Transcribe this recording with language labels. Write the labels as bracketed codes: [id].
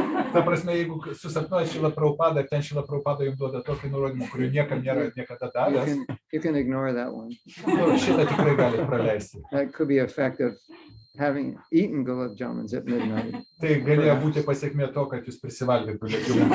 [lt] Ta prasme, jeigu susapnuoja Šilą Prabhupadą, ten Šilą Prabhupadą jums duoda tokį nurodymą, kurių niekam nėra niekada davęs, [en] you can ignore that one. [lt] nu, šitą tikrai gali praleisti. [en] That could be effect of having eaten gulab jamuns at midnight. [lt] Tai galėjo būti pasiekmė to, kad jūs prisivalgėt gulėkių.